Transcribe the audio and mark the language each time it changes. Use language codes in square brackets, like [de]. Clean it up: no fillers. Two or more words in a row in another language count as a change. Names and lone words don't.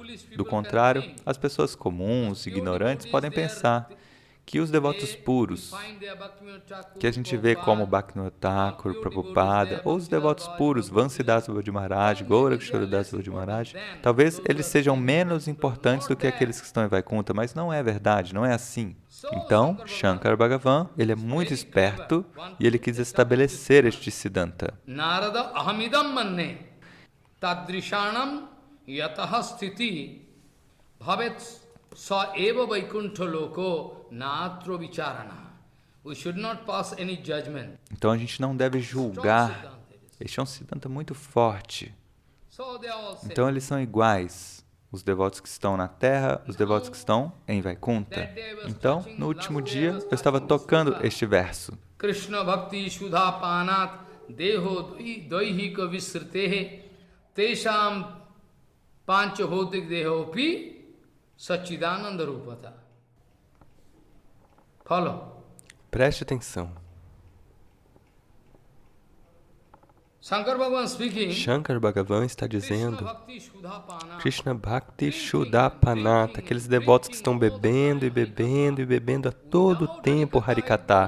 [pt] Do contrário, as pessoas comuns, ignorantes, podem pensar que os devotos puros, que a gente vê como Bhaktivinoda Thakur, Prabhupada, ou os devotos puros, Vansidas Babaji Maharaj, Goraksharadas Babaji Maharaj, talvez eles sejam menos importantes do que aqueles que estão em Vaikuntha, mas não é verdade, não é assim. Então, Shankara Bhagavan, ele é muito esperto e ele quis estabelecer este Siddhanta. [sa] Narada ahamidam manne tadrishanam yataha sthiti bhavet sa eva vaikuntha loko natro vicharana. [en] We should not pass any judgment. [pt] Então a gente não deve julgar. Este é um Siddhanta muito forte. Então eles são iguais. Os devotos que estão na Terra, os devotos que estão em Vaikuntha. Então, no último dia, eu estava tocando este verso. [sa] Krishna bhakti sudha panat deho doihika visritehe tesham panchabhotik dehopi Satchidananda Rupata. [en] Follow. [pt] Preste atenção. Shankar Bhagavan está dizendo [sa] Krishna Bhakti Shuddhapanata, [pt] aqueles devotos que estão bebendo e bebendo e bebendo a todo tempo Harikatha.